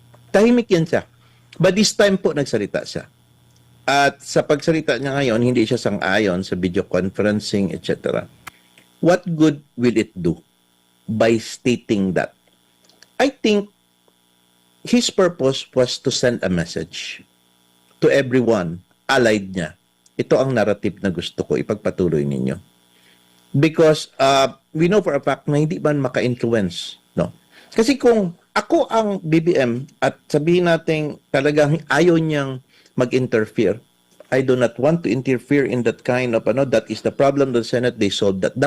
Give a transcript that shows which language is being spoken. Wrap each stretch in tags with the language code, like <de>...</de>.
<tl>Tahimik yan siya.</tl> <en>But this time</en> <tl>po nagsalita siya. At sa pagsalita niya ngayon, hindi siya sang-ayon sa video conferencing, etc.</tl> <en>What good will it do by stating that? I think his purpose was to send a message to everyone allied niya.</en> <tl>Ito ang narrative na gusto ko ipagpatuloy ninyo.</tl> <en>Because we know for a fact</en> <tl>na hindi man maka-influence.</tl> <en>No?</en> <tl>Kasi kung ako ang BBM at sabihin natin talagang ayaw niyang mag-interfere,</tl> <en>I do not want to interfere in that kind of, that is the problem of the Senate, they solved that.</en>